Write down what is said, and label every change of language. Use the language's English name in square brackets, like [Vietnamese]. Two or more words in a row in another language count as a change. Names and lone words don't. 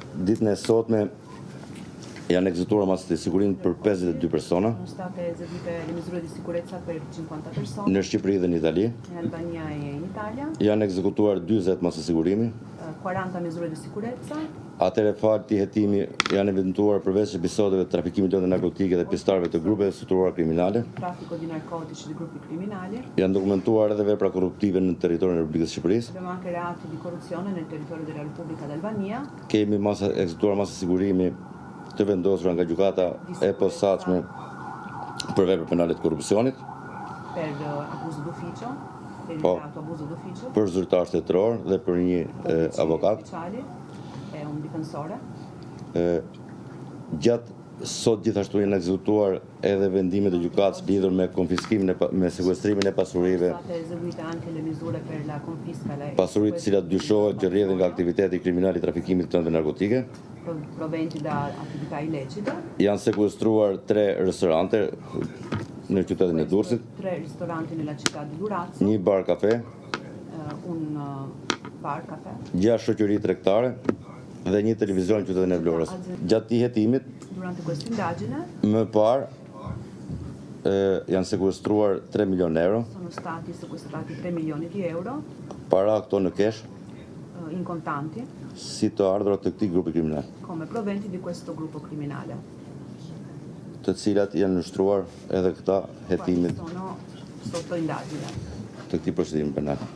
[Albanian] Ditën e sotme janë ekzekutuar masat e sigurimit për 52 persona. [Italian] Sono state eseguite le misure di sicurezza per 50 persone. [Albanian] Në Shqipëri dhe në Itali. [Italian] In Albania e in Italia. [Albanian] Janë ekzekutuar 40 masat e sigurimi. [Italian] 40 misure di sicurezza. [Albanian] Atëre falti hetimi janë evidentuar përveç episodeve të trafikimit të narkotike dhe pjesëtarëve të grupeve strukturuar kriminale. [Italian] Traffico di narcotici di gruppi criminali. [Albanian] Janë dokumentuar edhe vepra korruptive në territorin e Republikës së Shqipërisë. [Italian] Abbiamo anche reati di corruzione nel territorio della Repubblica d'Albania. [Albanian] Kemi ekzekutuar masa sigurimi të vendosura nga gjykata e posaçme për vepra penale të korrupsionit. [Italian] Per abuso d'ufficio, per il reato abuso d'ufficio. [Albanian] Për zyrtar shtetëror dhe për një avokat. [Italian] E un difensore. [Albanian] Gjatë sot gjithashtu janë ekzekutuar edhe vendimet e gjykatës lidhur me konfiskimin me sekuestrimin e pasurive. Pasuritë të cilat dyshohet që rrjedhin nga aktiviteti kriminal i trafikimit të këmbëve narkotike. [Italian] Proventi da attività illecite. [Albanian] Janë sekuestruar 3 restorante në qytetin e Durrësit. [Italian] 3 ristoranti nella città di Durazzo. [Albanian] Një bar kafe. [Italian] Un bar caffè. [Albanian] 6 shoqëri tregtare dhe një televizion në qytetin e Vlorës. Gjatë këtij hetimit, [Italian] durante questa indagine, [Albanian] më parë janë sekuestruar 3 milion euro. [Italian] Sono stati sequestrati 3 milioni di euro. [Albanian] Para këto në kesh. [Italian] In contanti. [Albanian] Si të ardhurat të këtij grupi kriminal. [Italian] Come proventi di questo gruppo criminale. [Albanian] Të cilat janë nështruar edhe këta hetimit. [Italian] Sono sotto indagine. [Albanian] Të këtij procedimi penal.